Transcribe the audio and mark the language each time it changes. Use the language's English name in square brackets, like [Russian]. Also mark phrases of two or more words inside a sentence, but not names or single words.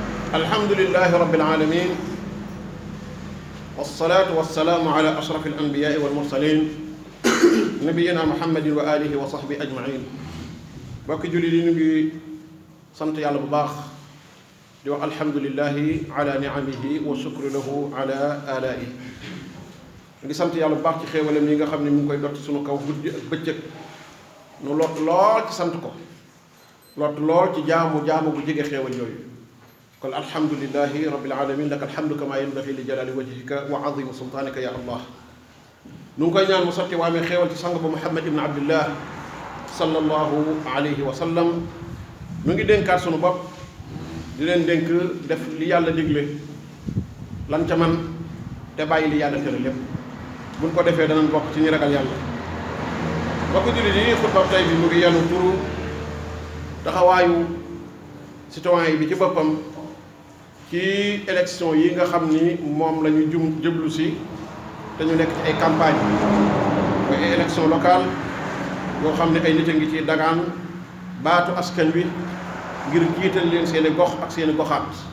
[Arabic] الحمد لله رب العالمين والصلاة والسلام على أشرف الأنبياء والمرسلين نبينا محمد وعلى آله وصحبه أجمعين. [Wolof] bokki julli yi ñu ngi sant yàlla bu baax di wax [Arabic] الحمد لله على نعمه والشكر له على آلائه. [Wolof] ñu ngi sant yàlla bu baax ci xéewalam yi nga xam ne mu ngi koy dott suñu kaw guddi ak bëccëg nu lott lool ci sant ko, lott lool ci jaamu bu jege xéewal yooyu. [Arabic] kon الحمد لله رب العالمين لك الحمد كما ينبغي لجلال وجهك وعظيم سلطانك يا الله. [Wolof] nu ngi koy ñaan mu sotti waamee xéewal ci sang ba muhammad ibn abdillah [Arabic] صلى الله عليه وسلم. [Wolof] nu ngi dénkaat sunu bopp di leen dénk def li yàlla digle lan ca man te bàyyi li yàlla tere lépp. buñ ko defee danañ bokk ci ñi ragal yàlla. bokk jullit yi, xutba tey bi mu ngi yenu turu taxawaayu citoyen bi ci boppam ci élection yi nga xam ni moom la ñu jublu si te ñu nekk ci ay campagne mooy ay [French] élection locale [Wolof] yoo xam ne ay nit a ngi ci dagaan baatu askan wi ngir jiital leen seeni gox ak seeni goxaat.